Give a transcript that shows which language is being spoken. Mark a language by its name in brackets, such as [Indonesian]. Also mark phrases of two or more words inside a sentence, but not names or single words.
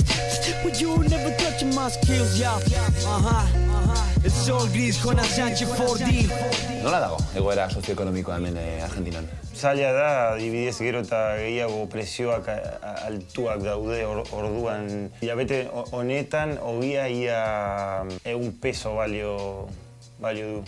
[English] But you'll never touch my skills, yeah. It's all gris, Jonas Sánchez 4D. [Basque] Nola dago egoera sozioekonomikoa hemen Argentinan? Zaila da, adibidez gero eta gehiago presioak altuak daude orduan. Hilabete honetan, ogia ia 1 peso balio du.